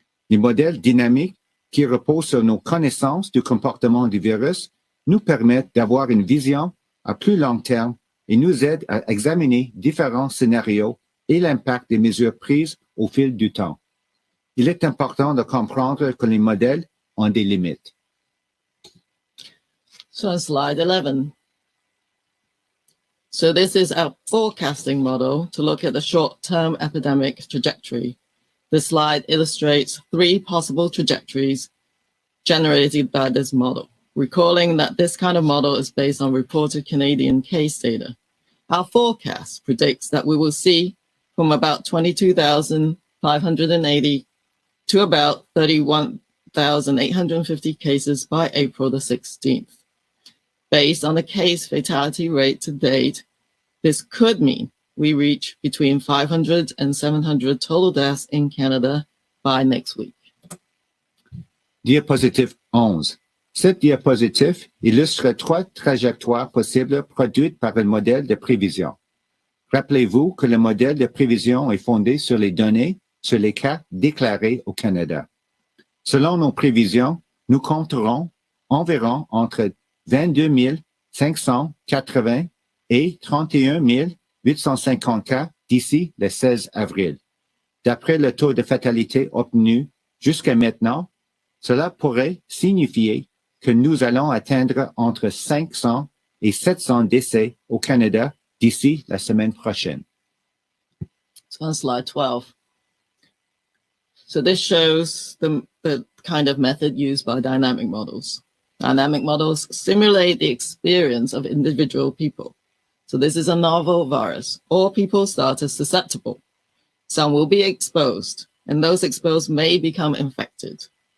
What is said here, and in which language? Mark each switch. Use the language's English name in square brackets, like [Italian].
[French] Les modèles dynamiques qui reposent sur nos connaissances du comportement du virus nous permettent d'avoir une vision à plus long terme et nous aident à examiner différents scénarios et l'impact des mesures prises au fil du temps. Il est important de comprendre que les modèles ont des limites. [English] So on slide 11. So this is our forecasting model to look at the short-term epidemic trajectory. This slide illustrates three possible trajectories generated by this model, recalling that this kind of model is based on reported Canadian case data. Our forecast predicts that we will see from about 22,580 to about 31,850 cases by April the 16th. Based on the case fatality rate to date, this could mean we reach between 500 and 700 total deaths in Canada by next week. [French] Diapositive 11. Cette diapositive illustre trois trajectoires possibles produites par un modèle de prévision. Rappelez-vous que le modèle de prévision est fondé sur les données sur les cas déclarés au Canada. Selon nos prévisions, nous compterons environ entre 22 580 et 31 850 cas d'ici le 16 avril. D'après le taux de fatalité obtenu jusqu'à maintenant, cela pourrait signifier que nous allons atteindre entre 500 et 700 décès au Canada d'ici la semaine prochaine. [English] So on slide 12. So this shows the kind of method used by dynamic models. Dynamic models simulate the experience of individual people. So this is a novel virus. All people start as susceptible. Some will be exposed, and those exposed may become infected.